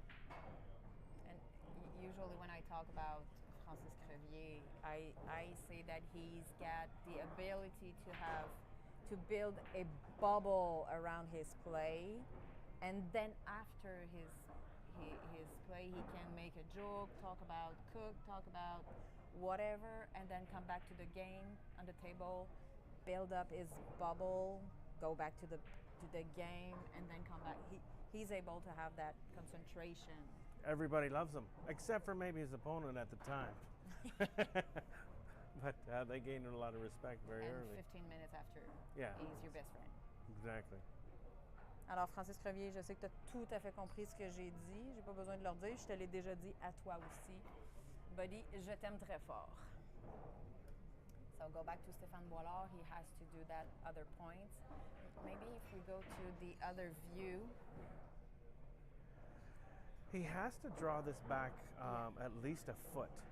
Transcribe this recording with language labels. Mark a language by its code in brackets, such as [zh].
[en] And usually when I talk about Francis Crevier, I say that he's got the ability to build a bubble around his play, and then after his play he can make a joke, talk about Cook, talk about whatever, and then come back to the game on the table, build up his bubble, go back to the game, and then come back. He's able to have that concentration. Everybody loves him, except for maybe his opponent at the time. But they gained a lot of respect very early. 15 minutes after, yeah, he's your best friend. Exactly. [fr] Alors, Francis Crevier, je sais que tu as tout à fait compris ce que j'ai dit. J'ai pas besoin de leur dire. Je te l'ai déjà dit à toi aussi. Buddy, je t'aime très fort. [en] So go back to Stéphane Boilard. He has to do that other point. Maybe if we go to the other view. He has to draw this back at least a foot.